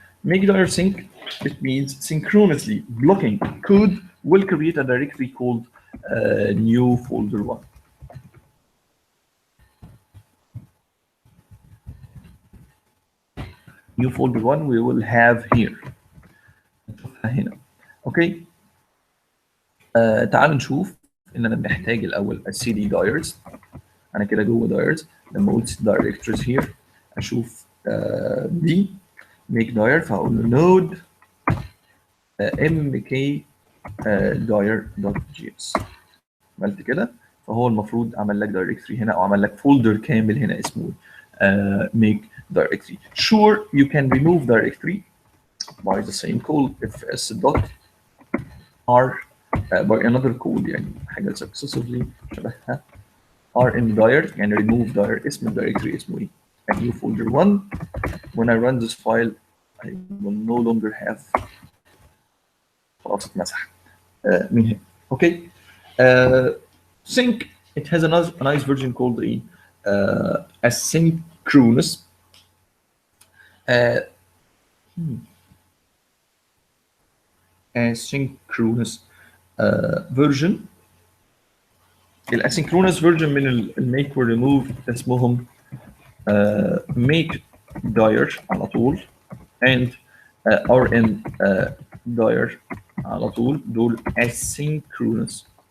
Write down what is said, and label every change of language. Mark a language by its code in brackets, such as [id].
[en] make dir sync it means synchronously blocking code will create a directory called new folder 1. new folder 1 we will have here. [ar] نشوفها هنا. اوكي. تعالوا نشوف ان انا محتاج الاول cd diars. انا كده جوه diars. لما اقول [en] directories here [ar] اشوف دي make dir، فهقول له node mk dir.js. عملت كده فهو المفروض عمل لك directory هنا او عمل لك folder كامل هنا اسمه make directory. [en] Sure you can remove directory by the same call fs dot r by another code، [ar] يعني حاجه successively شبهها rm dir، يعني remove dir. اسم الدايركتوري اسمه ايه؟ a new folder 1. [en] when I run this file I will no longer have، [ar] خلاص اتمسح من هنا. اوكي. [en] sync it has a nice version called a asynchronous. asynchronous version. [ar] الاسynchronous version من الميك والريموف اسمهم make dir على طول and rm dir على طول. دول asynchronous.